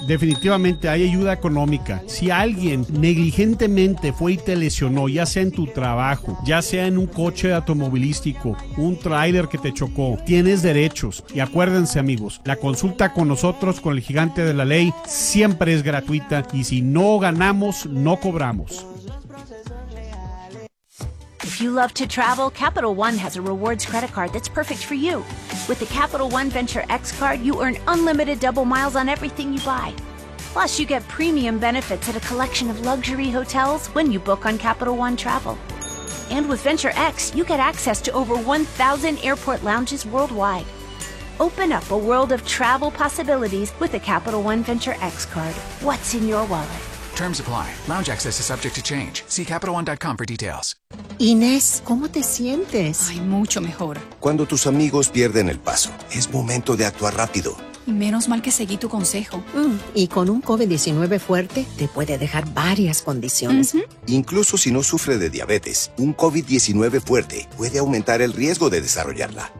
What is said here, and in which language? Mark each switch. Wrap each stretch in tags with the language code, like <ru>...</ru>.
<es>Definitivamente hay ayuda económica. Si alguien negligentemente fue y te lesionó, ya sea en tu trabajo, ya sea en un coche automovilístico, un tráiler que te chocó, tienes derechos. Y acuérdense, amigos, la consulta con nosotros, con el gigante de la ley, siempre es gratuita. Y si no ganamos, no cobramos.</es> <en>If you love to travel, Capital One has a rewards credit card that's perfect for you. With the Capital One Venture X card, you earn unlimited double miles on everything you buy. Plus, you get premium benefits at a collection of luxury hotels when you book on Capital One Travel. And with Venture X, you get access to over 1,000 airport lounges worldwide. Open up a world of travel possibilities with the Capital One Venture X card. What's in your wallet? Terms apply. Lounge access is subject to change. See CapitalOne.com for details.</en> <es>Inés, ¿cómo te sientes? Ay, mucho mejor. Cuando tus amigos pierden el paso, es momento de actuar rápido. Y menos mal que seguí tu consejo. Y con un COVID-19 fuerte, te puede dejar varias condiciones. Uh-huh. Incluso si no sufre de diabetes, un COVID-19 fuerte puede aumentar el riesgo de desarrollarla.</es>